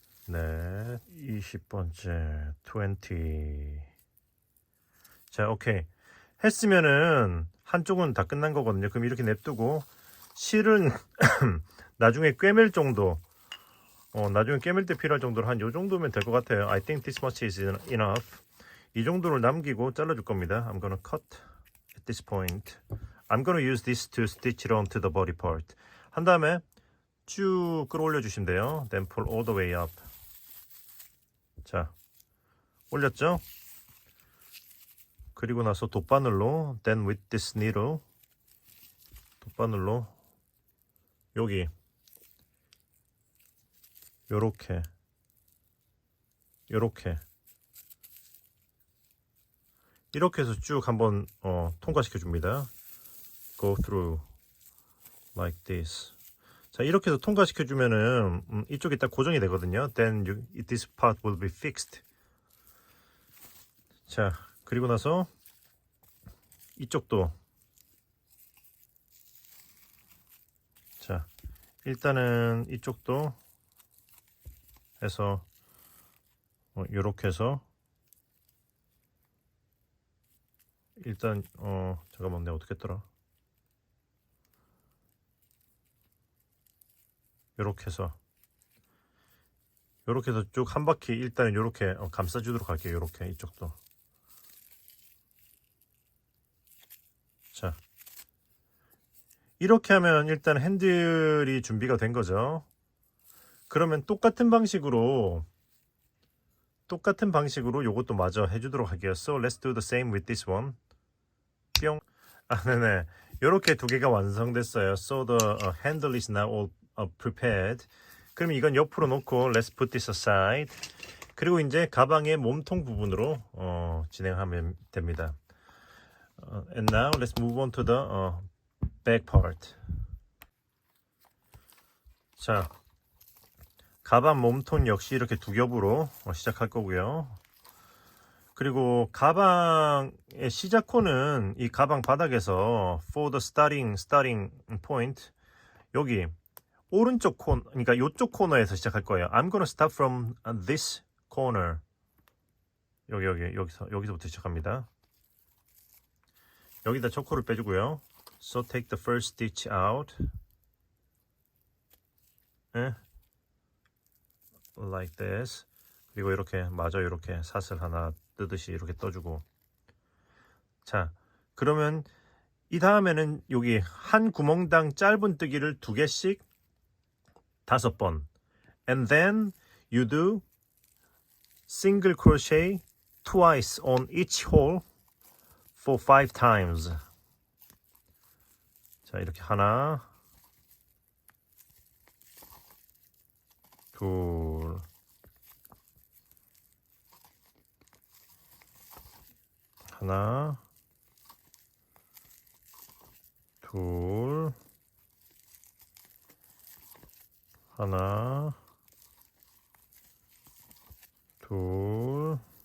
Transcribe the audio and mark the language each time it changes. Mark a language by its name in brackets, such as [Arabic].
[Korean] 네, 20번째 20. 자, 오케이. 했으면은 한쪽은 다 끝난 거거든요. 그럼 이렇게 냅두고 실은 나중에 꿰맬 정도, 나중에 꿰맬 때 필요할 정도로 한 요 정도면 될 것 같아요. [English] I think this much is enough. [Korean] 이 정도를 남기고 잘라줄 겁니다. [English] I'm gonna cut at this point. I'm gonna use this to stitch it onto the body part. [Korean] 한 다음에 쭉 끌어올려 주시면 돼요. [English] Then pull all the way up. [Korean] 자, 올렸죠? 그리고 나서 돗바늘로 [English] then with this needle [Korean] 돗바늘로 여기 요렇게 이렇게 해서 쭉 한번 통과시켜 줍니다. [English] Go through like this. [Korean] 자, 이렇게 해서 통과시켜 주면은 이쪽이 딱 고정이 되거든요. [English] Then this part will be fixed. [Korean] 자, 그리고 나서 이쪽도 자, 일단은 이쪽도 해서 요렇게 해서 일단 잠깐만 내가 어떻게 했더라. 요렇게 해서 쭉 한 바퀴 일단은 요렇게 감싸주도록 할게요. 요렇게 이쪽도. 자, 이렇게 하면 일단 핸들이 준비가 된 거죠. 그러면 똑같은 방식으로 요것도 마저 해주도록 할게요. [English] So let's do the same with this one. [Korean] 뿅. 네네. 요렇게 두 개가 완성됐어요. [English] So the handle is now all prepared. [Korean] 그럼 이건 옆으로 놓고 [English] let's put this aside. [Korean] 그리고 이제 가방의 몸통 부분으로 진행하면 됩니다. [English] And now let's move on to the back part. [Korean] 자, 가방 몸통 역시 이렇게 두 겹으로 시작할 거고요. 그리고 가방의 시작코는 이 가방 바닥에서 [English] for the starting point [Korean] 여기 오른쪽 코너, 그러니까 이쪽 코너에서 시작할 거예요. [English] I'm gonna start from this corner. [Korean] 여기서부터 시작합니다. 여기다 초코를 빼주고요. [English] So take the first stitch out. Like this. [Korean] 그리고 이렇게 마저 이렇게 사슬 하나 뜨듯이 이렇게 떠주고. 자, 그러면 이 다음에는 여기 한 구멍당 짧은뜨기를 2개씩 5번. [English] And then you do single crochet twice on each hole for 5 times. [Korean] 자, 이렇게 하나, 둘, 하나, 둘, 하나, 둘,